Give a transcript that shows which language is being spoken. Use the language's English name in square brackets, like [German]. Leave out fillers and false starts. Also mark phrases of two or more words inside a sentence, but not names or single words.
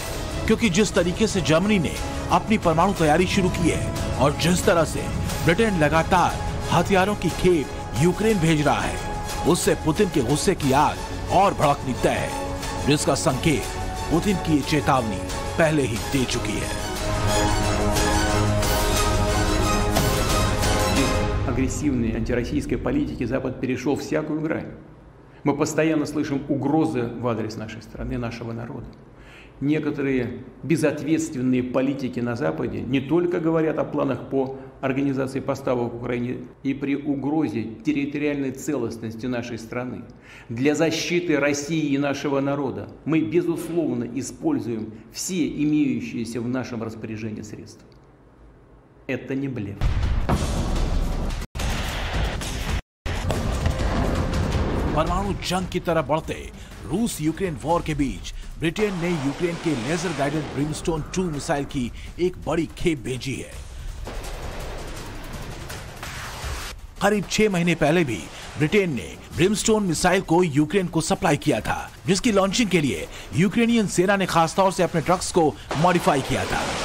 [Hindi] क्योंकि जिस तरीके से जर्मनी ने अपनी परमाणु तैयारी शुरू की है और जिस तरह से ब्रिटेन लगातार हथियारों की खेप यूक्रेन भेज रहा है, उससे पुतिन के गुस्से की आग और भड़कनी तय है, जिसका संकेत पुतिन की चेतावनी पहले ही दे चुकी है। [Russian] Агрессивной антироссийской политики Запад перешел всякую грань. Мы постоянно слышим угрозы в адрес нашей страны, нашего народа. Некоторые безответственные политики на Западе не только говорят о планах по организации поставок в Украине и при угрозе территориальной целостности нашей страны. Для защиты России и нашего народа мы, безусловно, используем все имеющиеся в нашем распоряжении средства. Это не блеф. [Hindi] परमाणु जंग की तरफ बढ़ते रूस यूक्रेन वॉर के बीच ब्रिटेन ने यूक्रेन के [English] laser guided [Hindi] ब्रिमस्टोन 2 मिसाइल की एक बड़ी खेप भेजी है। करीब 6 महीने पहले भी ब्रिटेन ने ब्रिमस्टोन मिसाइल को यूक्रेन को सप्लाई किया था, जिसकी लॉन्चिंग के लिए यूक्रेनियन सेना ने खासतौर से अपने ट्रक्स को मॉडिफाई किया था।